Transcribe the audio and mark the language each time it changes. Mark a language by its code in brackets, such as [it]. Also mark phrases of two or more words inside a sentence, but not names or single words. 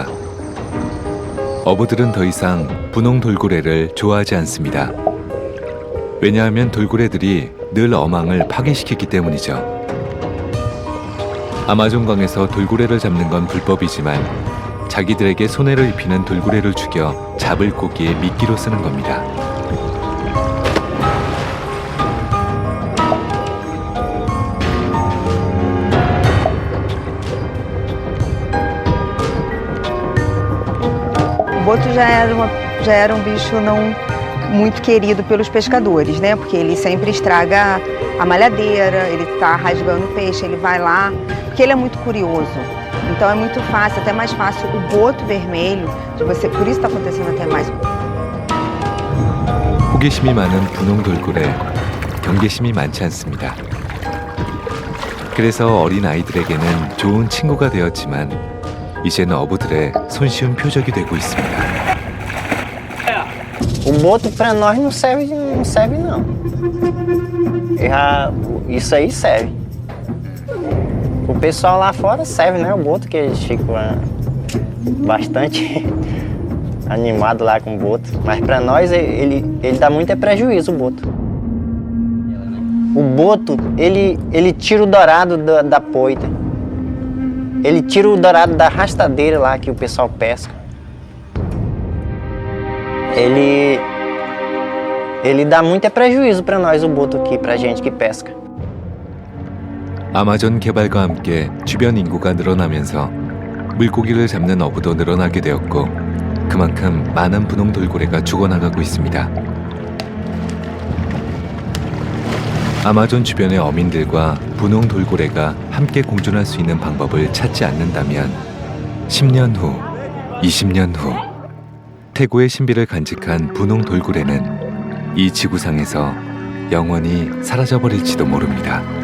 [ko] 어부들은 더 이상 분홍 돌고래를 좋아하지 않습니다. 왜냐하면 돌고래들이 늘 어망을 파괴시키기 때문이죠. 아마존강에서 돌고래를 잡는 건 불법이지만 자기들에게 손해를 입히는 돌고래를 죽여 잡을 고기에 미끼로 쓰는 겁니다. [pt] O boto já era um bicho não muito querido pelos pescadores, né? Porque ele sempre estraga a malhadeira, ele tá rasgando o peixe, ele vai lá, porque ele é muito curioso. Então é muito fácil, até mais fácil o boto vermelho, de você, por isso está acontecendo até mais. 호기심이 많은 분홍 돌고래, 경계심이 많지 않습니다. 그래서 어린 아이들에게는 좋은 친구가 되었지만 이제는 어부들의 손쉬운 표적이 되고 있습니다. O boto para nós não serve não. Isso aí serve. O pessoal lá fora serve, né? O boto, que eles ficam bastante animados lá com o boto. Mas para nós ele dá muito prejuízo, o boto. O boto, ele tira o dourado da poita. Ele tira o dourado da arrastadeira lá que o pessoal pesca. Ele dá muito prejuízo para nós, o boto aqui, pra gente que pesca. [ko] 아마존 개발과 함께 주변 인구가 늘어나면서 물고기를 잡는 어부도 늘어나게 되었고 그만큼 많은 분홍 돌고래가 죽어나가고 있습니다. 아마존 주변의 어민들과 분홍 돌고래가 함께 공존할 수 있는 방법을 찾지 않는다면 10년 후, 20년 후 태고의 신비를 간직한 분홍 돌고래는 이 지구상에서 영원히 사라져버릴지도 모릅니다.